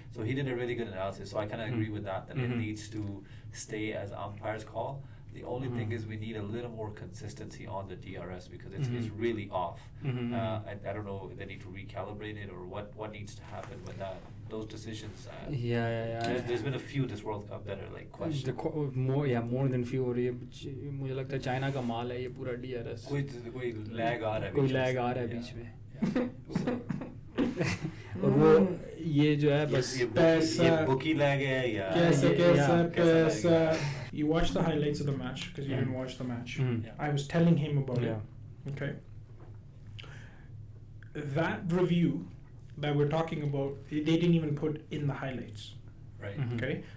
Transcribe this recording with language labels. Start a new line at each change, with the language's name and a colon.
English: So he did a really good analysis. So I kind of agree with that it needs to stay as umpire's call. The only thing is we need a little more consistency on the DRS because it's really off. I don't know if they need to recalibrate it or what needs to happen with that. Those decisions. There's been a few this World Cup that are like questionable. More than few.
Hindi: और ये मुझे लगता है China का माल है ये पूरा DRS. कोई lag आ रहा है. कोई lag आ रहा है बीच में. और वो ये जो है बस पैसा बुकी lag है या कैसा
English: You watched the highlights of the match because you didn't watch the match. I was telling him about it. Okay. That review that we're talking about, they didn't even put in the highlights. Right. Okay.